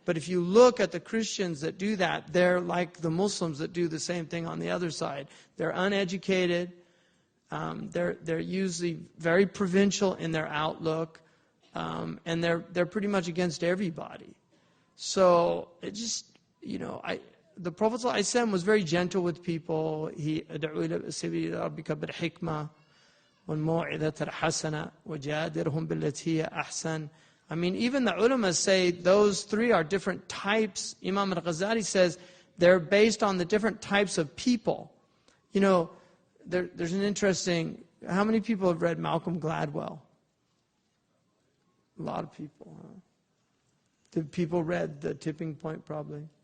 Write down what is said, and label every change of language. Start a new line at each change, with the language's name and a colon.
English: But if you look at the Christians that do that, they're like the Muslims that do the same thing on the other side. They're uneducated. They're usually very provincial in their outlook. And they're pretty much against everybody. So it just, the Prophet ﷺ was very gentle with people. He
Arabic: أدعو إلى سبيل ربك بالحكمة والموعظة الحسنة وجادلهم بالتي هي أحسن.
English: I mean, even the ulama say those three are different types. Imam al-Ghazali says they're based on the different types of people. There's an interesting, how many people have read Malcolm Gladwell? A lot of people, huh? Did people read The Tipping Point probably?